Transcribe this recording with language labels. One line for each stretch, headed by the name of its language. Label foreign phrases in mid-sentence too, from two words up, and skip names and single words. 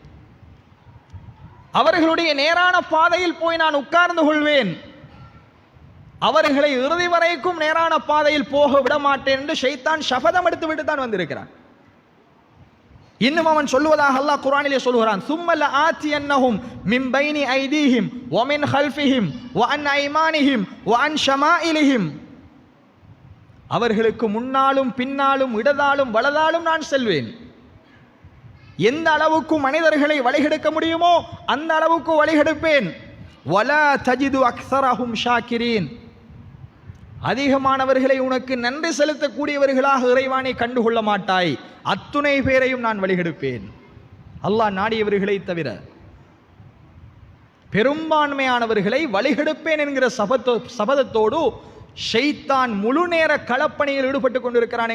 Tamil: அவர்களுடைய நேரான பாதையில் போய் நான் உட்கார்ந்து கொள்வேன். அவர்களை இறுதி வரைக்கும் நேரான பாதையில் போக விட மாட்டேன் என்று ஷைத்தான் சபதம் எடுத்து விட்டு தான் வந்திருக்கிறான். இன்னும் அவன் சொல்வதாக அல்லாஹ் குர்ஆனிலே சொல்கிறான்,
Arabic: ثُمَّ لَآتِيَنَّهُمْ مِنْ بَيْنِ أَيْدِيهِمْ وَمِنْ خَلْفِهِمْ وَعَنْ أَيْمَانِهِمْ وَعَنْ شَمَائِلِهِمْ.
Tamil: அவர்களுக்கு முன்னாலும் பின்னாலும் இடதாலும் வலதாலும் நான் செல்வேன். எந்த அளவுக்கு மனிதர்களை வழிகெடுக்க முடியுமோ அந்த அளவுக்கு வழிகெடுப்பேன்.
Arabic: وَلَا تَجِدُ أَكْثَرَهُمْ شَاكِرِينَ.
Tamil: அதிகமானவர்களை உனக்கு நன்றி செலுத்தக்கூடியவர்களாக இறைவானை கண்டுகொள்ள மாட்டாய். அத்துணை பேரையும் நான் வழிகெடுப்பேன். அல்லாஹ் நாடியவர்களை தவிர பெரும்பான்மையானவர்களை வழிகெடுப்பேன் என்கிற சபதத்தோடு ஷைத்தான் முழு நேர களப்பணியில் ஈடுபட்டு கொண்டிருக்கிறான்.